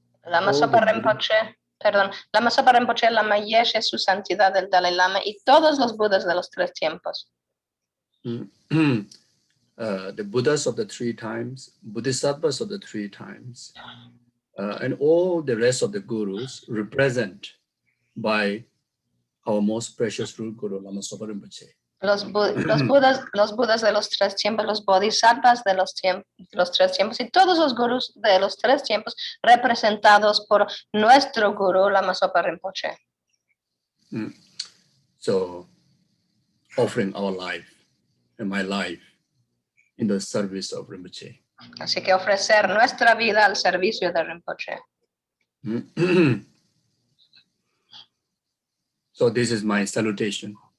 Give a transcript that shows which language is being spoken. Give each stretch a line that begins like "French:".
Spanish: Lama Zopa Rinpoche, Lama Zopa Rinpoche, Lama Yeshe, su santidad del Dalai Lama y todos los Budas de los 3 tiempos.
English: The Buddhas of the 3 times, Bodhisattvas of the 3 times, and all the rest of the Gurus represent by our most precious root Guru, Lama Zopa Rinpoche.
Spanish: Los Budas de los 3 tiempos, los Bodhisattvas de los 3 tiempos y todos los Gurus de los 3 tiempos representados por nuestro Guru, Lama Zopa Rinpoche.
English: So, offering our life and my life in the service of Rinpoche.
Spanish: Así que ofrecer nuestra vida al servicio de Rinpoche.
English: So this is my salutation.